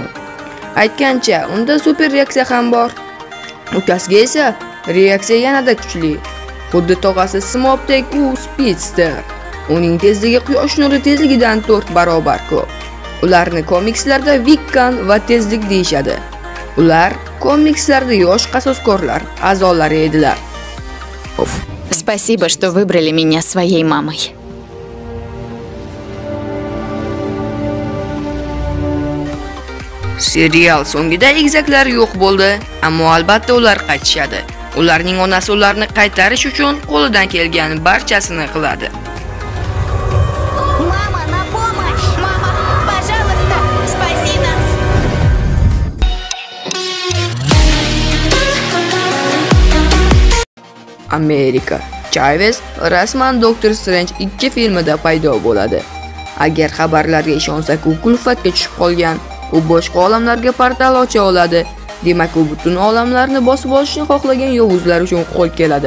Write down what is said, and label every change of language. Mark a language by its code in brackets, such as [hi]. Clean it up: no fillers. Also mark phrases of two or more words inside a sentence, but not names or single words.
[uz] Aytgancha, unda super reaksiya ham bor. Ukasiga esa reaksiya yanada kuchli. Xuddi tog'asi Smobdek u speedster. Uning tezligi quyosh nuri tezligidan 4 barobar ko'p. Ularni komikslarda Wiccan va tezlik deyshadi. Ular komikslarda yosh qasoskorlar a'zolari edilar. [ru] Спасибо, что выбрали меня своей мамой. [uz] Serial so'ngida egizaklar yo'q bo'ldi, ammo albatta ular qaytishadi. Ularning onasi ularni qaytarish uchun qo'lidan kelgan barchasini qiladi. [ru] Мама, на помощь! Мама, пожалуйста, спаси нас! [uz] Amerika. Chavez rasman Doctor Strange 2 filmida paydo bo'ladi. Agar xabarlarga ishonsak, u kulfatga tushib qolgan. U boshqa olamlarga portal ocha oladi. Demak, u butun olamlarni bosib olishni xohlagan yovuzlar uchun qo'l keladi.